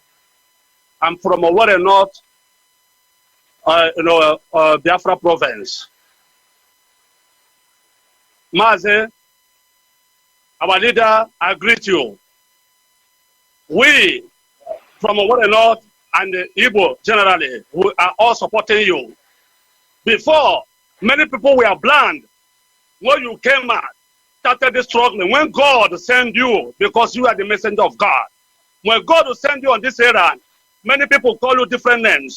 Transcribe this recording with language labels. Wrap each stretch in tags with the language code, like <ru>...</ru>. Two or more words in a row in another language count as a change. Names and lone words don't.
<en>I'm from Owerri North, Biafra province. Maze, our leader, I greet you. We from Owerri North and Igbo generally, we are all supporting you. Before, many people were blind when you came out, started this struggling. When God sent you, because you are the messenger of God, when God will send you on this errand, many people call you different names.</en>